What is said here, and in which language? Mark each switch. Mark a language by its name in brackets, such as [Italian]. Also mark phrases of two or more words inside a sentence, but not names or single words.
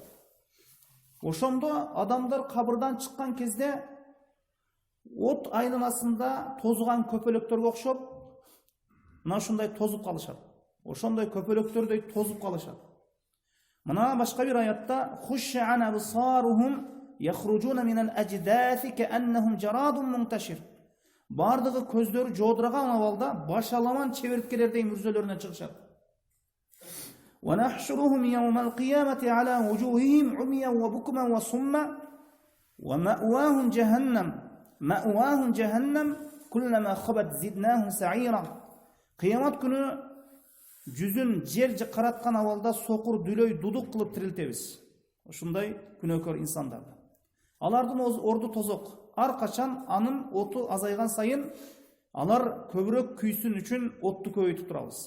[Kyrgyz] Ошондо адамдар кабырдан чыккан кезде от айланасында тозган көпөлөктөргө окшоп, мына ушундай тозуп калышат. Ошондой көпөлөктөрдөй тозуп калышат. Мына башка бир аятта: [Arabic] "خشعا أبصارهم يخرجون من الأجداث كأنهم جراد منتشر". [Kyrgyz] Бардыгы көздөрү жодураган абалда башаламан чеберткелердей мүрзөлөрүнөн чыгышат. [Arabic] "ونحشرهم يوم القيامة على وجوههم عميا وبكما وصما ومأواهم جهنم كلما خبت زدناهم سعيرا". [Kyrgyz] Кыямат күнү жүзүн жер караткан абалда сокур дүлөй дудук кылып тирилтебиз. Ушундай күнөөкөр инсандарды. Алардын орду тозок. Ар качан анын оту азайган сайын алар көбүрөөк күйсүн үчүн отту көбөйтүп турабыз.